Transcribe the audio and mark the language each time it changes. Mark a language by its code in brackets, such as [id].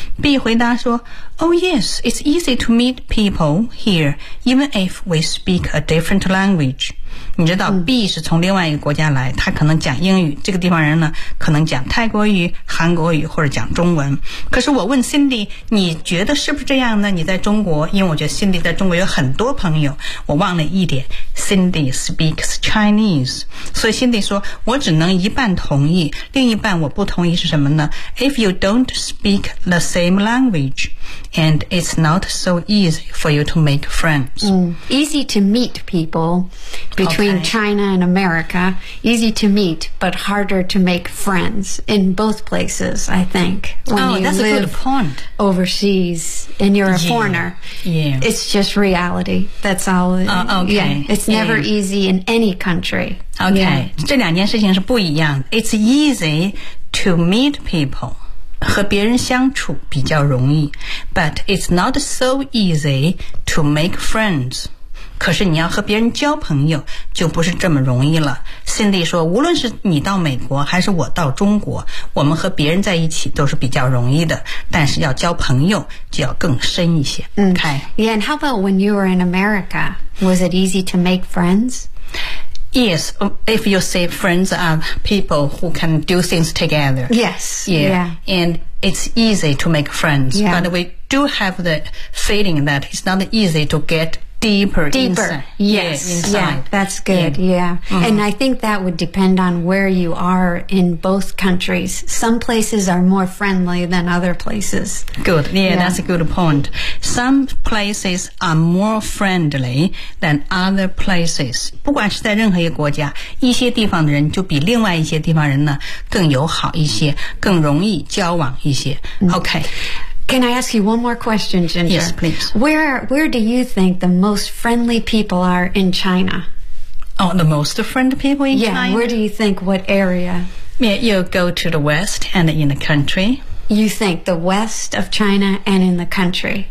[zh] B 回答说 [en] Oh yes, it's easy to meet people here, even if we speak a different language. [zh] 你知道 B 是从另外一个国家来，他可能讲英语，这个地方人呢可能讲泰国语、韩国语或者讲中文。可是我问 Cindy， 你觉得是不是这样呢？你在中国，因为我觉得 Cindy 在中国有很多朋友，我忘了一点， [en] Cindy speaks Chinese， [zh] 所以 Cindy 说我只能一半同意，另一半我不同意是什么呢？ [en] If you don't speak the same language and it's not so easy for you to make friends、 Easy to meet peopleBetween、okay. China and America, easy to meet, but harder to make friends in both places, I think. Oh, that's a good point. Overseas and you're a foreigner. Yeah. It's just reality. That's all. Okay. Yeah, it's never easy in any country. Okay.、Yeah. [zh] 这两件事情是不一样的。 [en] It's easy to meet people. [zh] 和别人相处比较容易。 [en] But it's not so easy to make friends. [zh] 可是你要和别人交朋友就不是这么容易了。 Cindy 说无论是你到美国还是我到中国，我们和别人在一起都是比较容易的，但是要交朋友就要更深一些。 [en] Okay. Yeah, and how about when you were in America? Was it easy to make friends? Yes, if you say friends are people who can do things together. Yes. Yeah. And it's easy to make friends. Yeah. But we do have the feeling that it's not easy to getDeeper. Inside. Yes. Yeah, inside. Yeah, that's good. Yeah. Mm-hmm. And I think that would depend on where you are in both countries. Some places are more friendly than other places. Good. Yeah, that's a good point. Some places are more friendly than other places. [zh] 不管是在任何一个国家，一些地方的人就比另外一些地方人呢更友好一些，更容易交往一些。 [en] Okay. Can I ask you one more question, Ginger? Yes, please. Where do you think the most friendly people are in China? Oh, the most friendly people in China? Yeah, where do you think, what area? Yeah, you go to the west and in the country. You think the west of China and in the country?